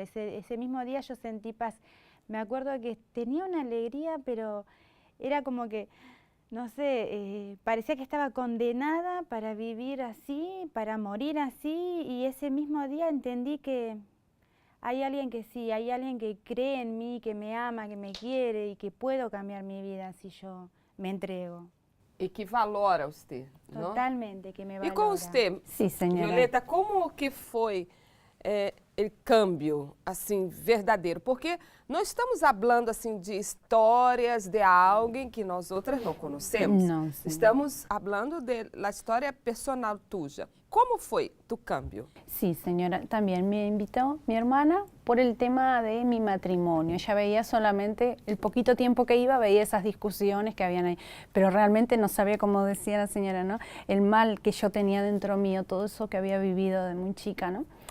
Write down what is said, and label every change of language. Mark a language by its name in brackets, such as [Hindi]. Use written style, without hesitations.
[Spanish] Ese mismo día yo sentí paz. Me acuerdo que tenía una alegría, pero era como que, no sé, parecía que estaba condenada para vivir así, para morir así, y ese mismo día entendí que hay alguien que sí, hay alguien que cree en mí, que me ama, que me quiere y que puedo cambiar mi vida si yo me entrego. [Portuguese] E que valora você, não? [Spanish] Totalmente, que me valora. [Portuguese] E com você, [Spanish] Sí, señora. [Portuguese] Violeta, como que foi o câmbio, assim, verdadeiro? Porque nós estamos falando, assim, de histórias de alguém que nós outras não conhecemos. Não, sim. Estamos falando da história [Spanish] personal tuya. ¿Cómo fue tu cambio? Sí, señora, también me invitó mi hermana por el tema de mi matrimonio. Ella veía solamente, el poquito tiempo que iba, veía esas discusiones que habían ahí, pero realmente no sabía, como decía la señora, ¿no? El mal que yo tenía dentro mío, todo eso que había vivido de muy chica, ¿no?